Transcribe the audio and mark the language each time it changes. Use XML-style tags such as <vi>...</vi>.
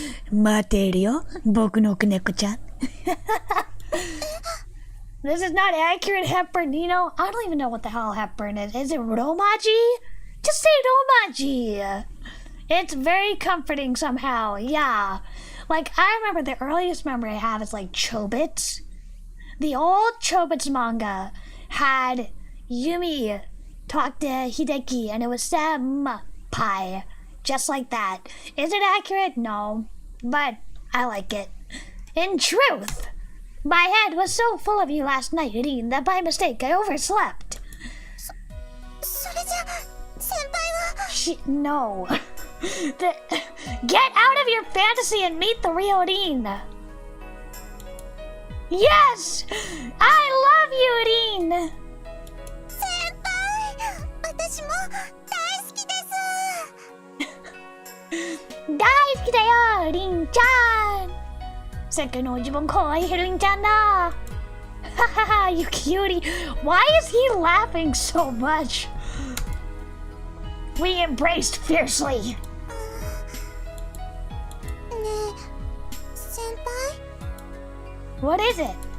<ja>待ってるよ、僕の子猫ちゃん。</ja> <en>This is not accurate, Hepburn. You know, I don't even know what the hell Hepburn is. Is it Romaji? Just say Romaji. It's very comforting somehow. Yeah. Like, I remember the earliest memory I have is like Chobits. The old Chobits manga had Yumi talk to Hideki and it was Senpai. Just like that. Is it accurate? No. But I like it. In truth, my head was so full of you last night, Irene, that by mistake I overslept.</en> <ja>それじゃ先輩は</ja> <en>No. Get out of your fantasy and meet the real Irene. Yes! I love you, Irene!</en> <ja>先輩私も大好きです大好きだよ、リンちゃん。世界の一番可愛いリンちゃんだ。</ja> <en>ははは、you cutie. Why is he laughing so much? We embraced fiercely.</en> <ja>ねえ先輩</ja> <en>What is it?</en>